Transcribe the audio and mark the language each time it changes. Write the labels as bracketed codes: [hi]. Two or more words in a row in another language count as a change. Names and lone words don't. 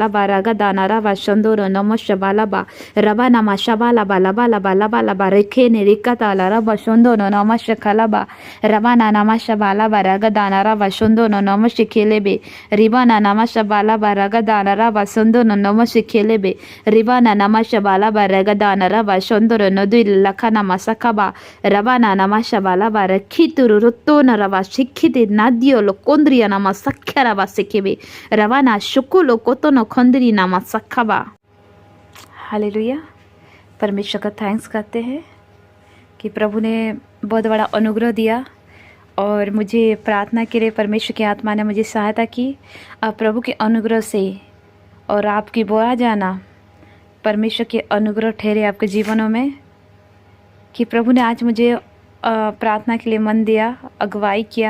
[hi] बारा गदाना रबा शंदोरो नमो शबाला बा रबा नमा शबाला बाला बाला बाला बाला बा रेखेने रिकताला रबा शंदोरो नमो शेखला बा रबाना नमा शबाला बारा गदाना रबा शंदोरो नमो शेखेलेबे रिबाना नमा शबाला बारा गदाना रबा शंदोरो नमो शेखेलेबे रिबाना नमा शबाला बारा गदाना रबा shondoro nodil lakana masakaba rabana namashabala bara khituru rutona raba shikhite nadio lokondria nama sakhara ba sekebe rabana shukulo kotono khondri nama sakhaba। हालेलुया। परमेश्वर का थैंक्स करते हैं कि प्रभु ने बहुत बड़ा अनुग्रह दिया और मुझे प्रार्थना के लिए परमेश्वर की आत्मा ने मुझे सहायता की। अब प्रभु के अनुग्रह से और आपकी बोया जाना परमेश्वर के अनुग्रह ठहरे आपके जीवनों में कि प्रभु ने आज मुझे प्रार्थना के लिए मन दिया, अगुवाई किया।